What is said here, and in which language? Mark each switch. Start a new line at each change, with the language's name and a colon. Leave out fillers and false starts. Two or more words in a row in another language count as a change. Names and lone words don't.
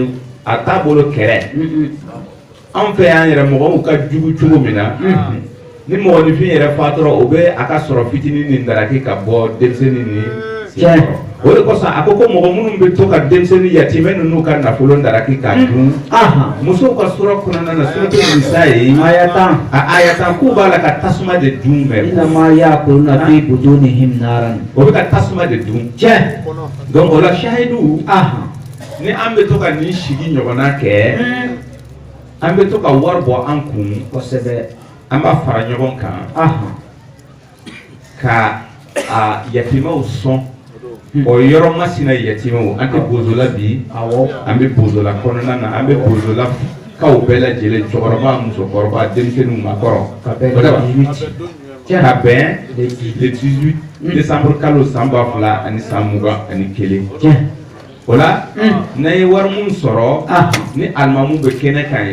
Bambara: a t'a bolo kɛrɛ anw fɛ y'an yɛrɛ mɔgɔw ka jugu cogo min na ni mɔgɔninfin yɛrɛ fatura o bɛ a ka sɔrɔ fitinin ni daraki ka bɔ denmisɛnnin ni tiɲɛ o de kosɔn a ko mɔgɔ minnu bɛ to ka denmisɛnnin yatimɛ ninnu ka nafolo daraki k'a dun musow ka sura kɔnɔna na suratul nisa ye aya 10 k'u b'a la ka tasuma de dun mɛ
Arabic: إنما يأكلون في بطونهم نارا
Bambara: o bɛ ka tasuma de dun tiɲɛ donc o la shahidu ni an bɛ to ka nin sigi ɲɔgɔnna kɛ an bɛ to ka wari bɔ an kun kosɛbɛ an b'a fara ɲɔgɔn kan ka yatimɛw sɔn o yɔrɔ masina yatimɛw an tɛ bozola bi an bɛ bozola kɔnɔna na an bɛ bozola kaw bɛɛ lajɛlen cɛkɔrɔba musokɔrɔba denmisɛnninw makɔrɔ ka bɛn
French: le 18 décembre
Bambara: kalo san 2021 o la n'a ye wari mun sɔrɔ ni alimamu bɛ kɛnɛ kan